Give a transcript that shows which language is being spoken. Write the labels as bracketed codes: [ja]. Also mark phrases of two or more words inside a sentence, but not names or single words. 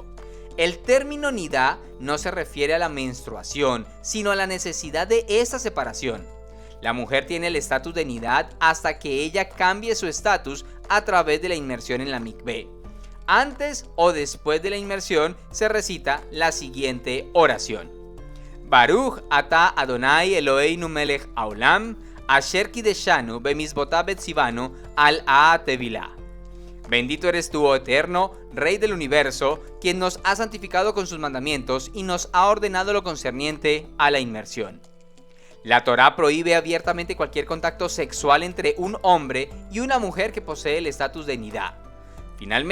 [es] El término nidá no se refiere a la menstruación, sino a la necesidad de esta separación. La mujer tiene el estatus de nidá hasta que ella cambie su estatus a través de la inmersión en la mikvé. Antes o después de la inmersión se recita la siguiente oración: [he] ברוך אתה אדוני אלהינו מלך העולם אשר קדשנו במצותיו וצונו על טבילה. [es] Bendito eres tú, oh eterno, Rey del universo, quien nos ha santificado con sus mandamientos y nos ha ordenado lo concerniente a la inmersión. La Torá prohíbe abiertamente cualquier contacto sexual entre un hombre y una mujer que posee el estatus de nidá.